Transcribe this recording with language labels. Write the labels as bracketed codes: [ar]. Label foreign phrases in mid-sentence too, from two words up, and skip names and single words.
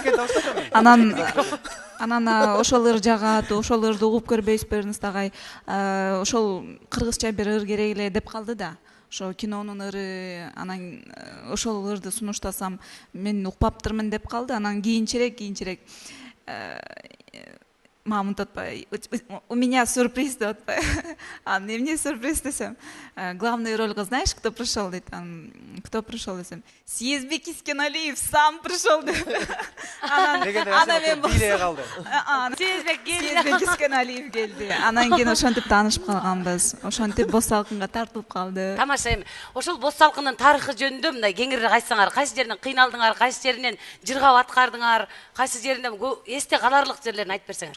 [ky] Анан ошол ыр жагат, ошол ырды угуп көрбөйсүзбү Эрнест агай? Ошол кыргызча бир ыр керек эле деп калды да. Ошо кинонун ыры, анан ошол ырды сунуштасам мен укпаптырмын деп калды. Анан кийинчерээк мамамт атпай, [ru] у меня сюрприз [ky] деп атпай. Эмне сюрприз десем, [ru] главную рольга знаешь, кто пришел? Кто пришел десем, Сезбек Искеналиев сам пришел деп. [ky] Анан мен бийлей калды. Сезбек Искеналиев келди. Анан кийин ошентип таанышып калганбыз. Ошентип Боз салкынга тартылып калды. Тамаша эми. Ошол Боз салкындын тарыхы жөнүндө мындай кеңирээк айтсаңар, кайсы жеринен кыйналдыңар, кайсы жеринен жыргап аткардыңар, кайсы жеринен эсте каларлык жерлерин айтып берсеңер.